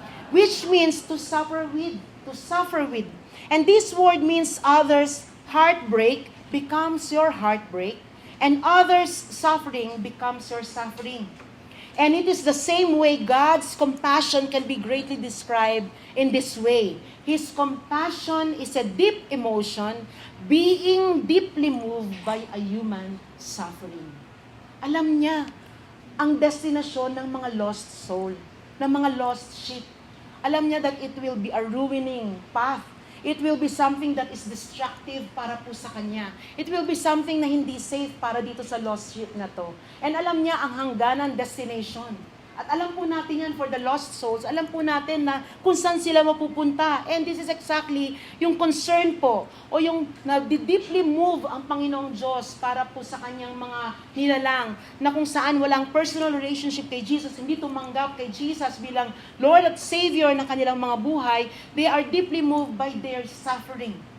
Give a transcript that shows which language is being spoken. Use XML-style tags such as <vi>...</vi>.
<en>Which means to suffer with. To suffer with. And this word means others' heartbreak becomes your heartbreak, and others' suffering becomes your suffering. And it is the same way God's compassion can be greatly described in this way. His compassion is a deep emotion, being deeply moved by a human suffering.</en> <tl>Alam niya ang destinasyon ng mga lost soul, ng mga lost sheep. Alam niya</tl> <en>that it will be a ruining path. It will be something that is destructive</en> <tl>para po sa kanya.</tl> <en>It will be something</en> <tl>na hindi safe para dito sa lost sheep na to. And alam niya ang hangganan, destination. At alam po natin yan</tl> <en>for the lost souls.</en> <tl>Alam po natin na kung saan sila mapupunta.</tl> <en>And this is exactly</en> <tl>yung concern po o yung deeply move ang Panginoong Diyos para po sa kanyang mga nilalang na kung saan walang personal relationship kay Jesus, hindi tumanggap kay Jesus bilang Lord at Savior ng kanilang mga buhay,</tl> <en>they are deeply moved by their suffering.</en>